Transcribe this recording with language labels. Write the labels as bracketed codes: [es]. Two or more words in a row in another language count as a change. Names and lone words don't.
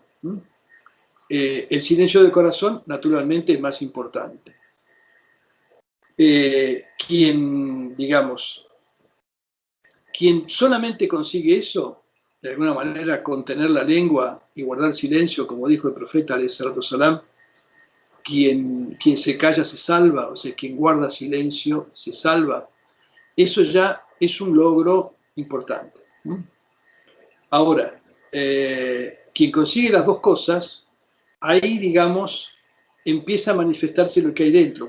[es] El silencio del corazón, naturalmente, es más importante. Quien solamente consigue eso, de alguna manera contener la lengua y guardar silencio, como dijo el profeta [ar] عليه الصلاة والسلام, [es] quien se calla se salva, o sea, quien guarda silencio se salva. Eso ya es un logro importante. Ahora, quien consigue las 2 cosas, ahí, digamos, empieza a manifestarse lo que hay dentro.